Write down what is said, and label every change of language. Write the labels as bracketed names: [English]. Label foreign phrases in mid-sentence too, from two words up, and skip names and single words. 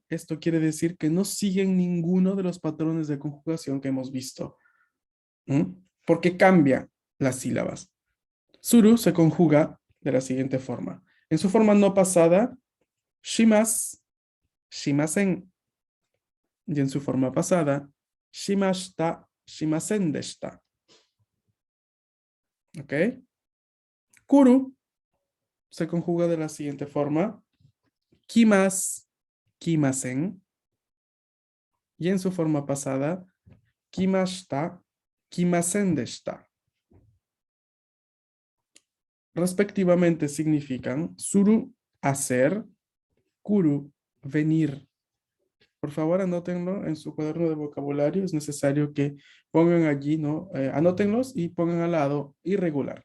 [Spanish] Esto quiere decir que no siguen ninguno de los patrones de conjugación que hemos visto, porque cambian las sílabas. Suru se conjuga de la siguiente forma. En su forma no pasada, [Japanese] します、しません. [Spanish] Y en su forma pasada, [Japanese] しました、しませんでした. [Spanish] ¿Ok? Kuru se conjuga de la siguiente forma. [Japanese] 来ます、来ません. [Spanish] Y en su forma pasada, [Japanese] 来ました、来ませんでした. [Spanish] Respectivamente significan suru, hacer, kuru, venir. Por favor, anótenlo en su cuaderno de vocabulario. Es necesario que pongan allí, ¿no? Anótenlos y pongan al lado irregular.